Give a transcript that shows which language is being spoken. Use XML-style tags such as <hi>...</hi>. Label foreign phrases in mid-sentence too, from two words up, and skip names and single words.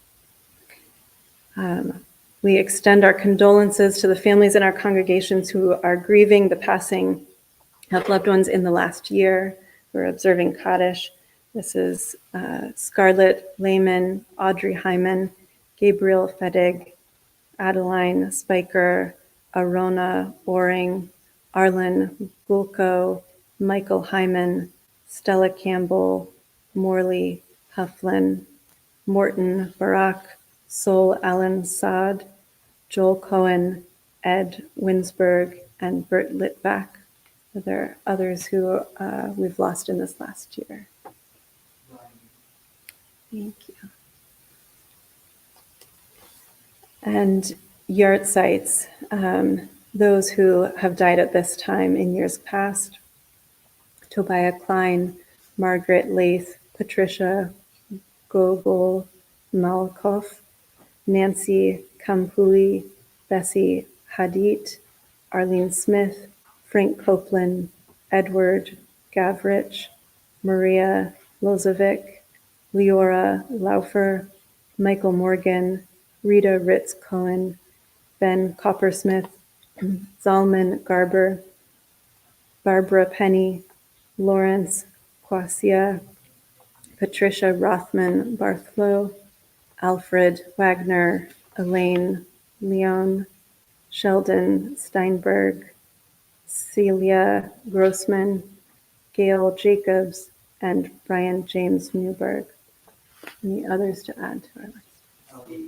<en>We extend our condolences to the families in our congregations who are grieving the passing of loved ones in the last year. We're observing Kaddish. This is Scarlett Lehman, Audrey Hyman, Gabriel Fedig, Adeline Spiker, Arona Oring, Arlen Gulko, Michael Hyman, Stella Campbell, Morley Hufflin, Morton Barak, Sol Allen Saad, Joel Cohen, Ed Winsberg, and Bert Litvak. There are others who we've lost in this last year. Thank you. And yard sites, those who have died at this time in years past: Tobiah Klein, Margaret Lath, Patricia Gogol Malkoff, Nancy Kampuli, Bessie Hadid, Arlene Smith, Frank Copeland, Edward Gavrich, Maria Lozovic, Leora Laufer, Michael Morgan, Rita Ritz Cohen, Ben Coppersmith, Zalman Garber, Barbara Penny, Lawrence Quasia, Patricia Rothman Barthlow, Alfred Wagner, Elaine Leon, Sheldon Steinberg, Celia Grossman, Gail Jacobs, and Brian James Newberg. Any others to add to our list?</en>